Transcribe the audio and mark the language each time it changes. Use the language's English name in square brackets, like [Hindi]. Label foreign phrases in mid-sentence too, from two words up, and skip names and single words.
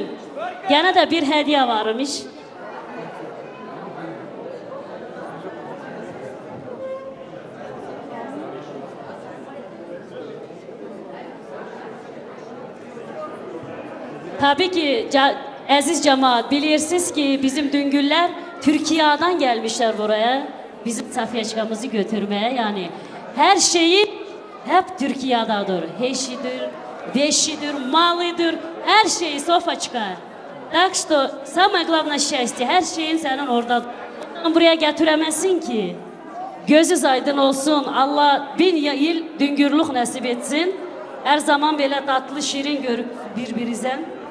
[Turkish] Gene de bir hediye varmış. Tabii ki aziz cemaat bilirsiniz ki bizim düngüller Türkiye'den gelmişler buraya. Bizim Safiyeçkamızı götürmeye yani her şeyi hep Türkiye'dadır. Heşidir, вещиdir, malıdır, her şeyi Sofaçka. [Russian] Так что самое главное счастье, [Turkish] her şeyin senin orada. Buraya getiremezsin ki. Gözünüz aydın olsun. Allah 1000 yıl düngürlük nasip etsin. Her zaman böyle tatlı şirin görüp birbirinizden.